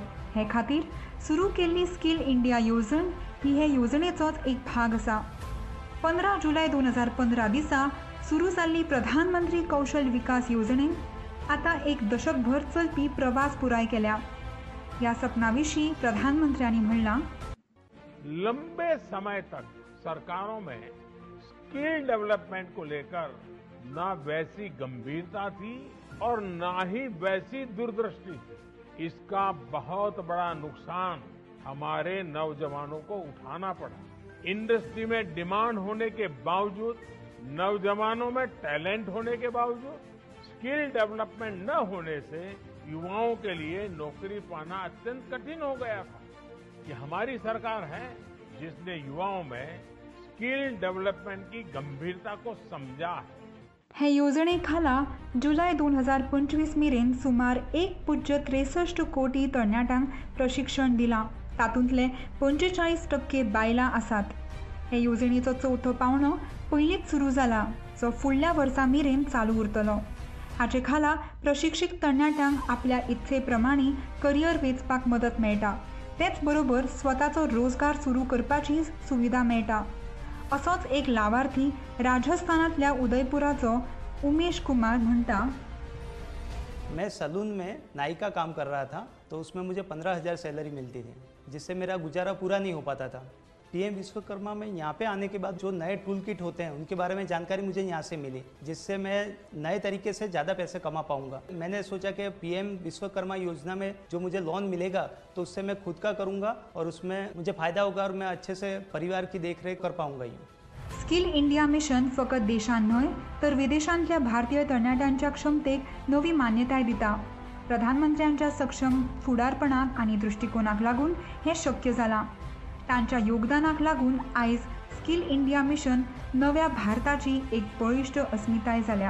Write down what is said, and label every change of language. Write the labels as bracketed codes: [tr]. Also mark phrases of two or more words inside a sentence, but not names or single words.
[kok] हे खातीर सुरू केल्ली स्कील इंडिया येवजण ही हे येवजणेचोच एक भाग आसा. 15 जुलय 2015 दिसा सुरू जाल्ली प्रधानमंत्री कौशल विकास येवजणेन आता एक दशकभर चलपी प्रवास पुराय केल्या. ह्या सपना विशीं प्रधानमंत्र्यांनी म्हणलां, [hi] लंबे समय तक सरकारों में [en] skill development [hi] को लेकर ना वैसी गंभीरता थी और ना ही वैसी दूरदृष्टि थी. इसका बहुत बड़ा नुकसान हमारे नौजवानों को उठाना पड़ा. इंडस्ट्री में डिमांड होने के बावजूद, नौजवानों में टैलेंट होने के बावजूद [en] skill development [hi] न होने से युवाओं के लिए नौकरी पाना अत्यंत कठिन हो गया था. ये हमारी सरकार है जिसने युवाओं में [en] skill development [hi] की गंभीरता को समझा है. [kok] हे येवजणे खाला जुलय 2025 मेरेन सुमार 1.63 कोटी तरणाट्यांक प्रशिक्षण दिलां. तातूंतले 45% बायलां आसात. हे येवजणेचो चवथो पावंडो पयलींच सुरू जाला, जो फुडल्या वर्सा मेरेन चालू उरतलो. हाचे खाला प्रशिक्षीत तरणाट्यांक आपल्या इत्से प्रमाणे करियर वेंचपाक मदत मेळटा. तेच बरोबर स्वताचो रोजगार सुरू करपाची सुविधा मेळटा. असोच एक लावार्थी राजस्थानातल्या उदयपुराचो उमेश कुमार म्हणटा, [hi] मैं सलून में नाई का काम कर रहा था, तो उसमें मुझे 15,000 सैलरी मिलती थी, जिससे मेरा गुजारा पूरा नहीं हो पाता था. पीएम विश्वकर्मा में यहाँ पे आने के बाद जो नए [en] tool kit [hi] होते हैं उनके बारे में जानकारी मुझे यहाँ से मिली, जिससे मैं नए तरीके से ज़्यादा पैसे कमा पाऊँगा. मैंने सोचा कि पीएम विश्वकर्मा योजना में जो मुझे लोन मिलेगा तो उससे मैं खुद का करूँगा और उसमें मुझे फ़ायदा होगा और मैं अच्छे से परिवार की देखरेख कर पाऊँगा. [kok] स्किल इंडिया मिशन फकत देशांत न्हय तर विदेशांतल्या भारतीय तरणाट्यांच्या क्षमतेक नवी मान्यताय दिता. प्रधानमंत्र्यांच्या सक्षम फुडारपणाक आनी दृष्टिकोनाक लागून हें शक्य जालां. तांच्या योगदानाक लागून आयज स्किल इंडिया मिशन नव्या भारताची एक बळिश्ठ अस्मिताय जाल्या.